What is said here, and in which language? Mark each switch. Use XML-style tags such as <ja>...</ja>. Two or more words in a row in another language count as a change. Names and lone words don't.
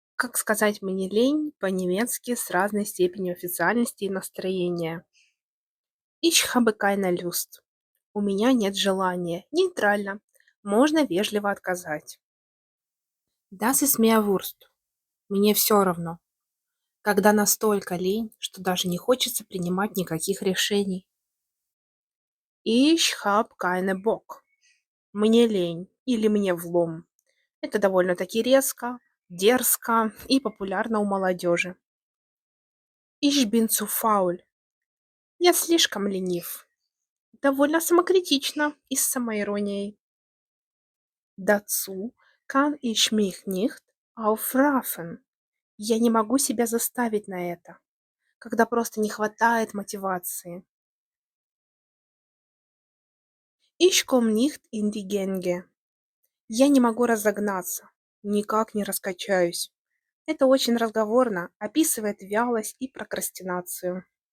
<ru>Как сказать мне лень по-немецки с разной степенью официальности и настроения?</ru> <de>Ich habe keine Lust.</de> <ru>У меня нет желания. Нейтрально. Можно вежливо отказать.</ru> <de>Das ist mir Wurst.</de> <ru>Мне все равно. Когда настолько лень, что даже не хочется принимать никаких решений.</ru> <de>Ich habe keine Bock.</de> <ru>Мне лень или мне влом. Это довольно-таки резко, дерзко и популярно у молодежи.</ru> <de>Ich bin zu faul.</de> <ru>Я слишком ленив. Довольно самокритично и с самоиронией.</ru> <de>Dazu kann ich mich nicht aufraffen.</de> <ru>Я не могу себя заставить на это, когда просто не хватает мотивации.</ru> <de>Ich komme nicht in die Gänge.</de> <ru>Я не могу разогнаться, никак не раскачаюсь. Это очень разговорно, описывает вялость и прокрастинацию.</ru>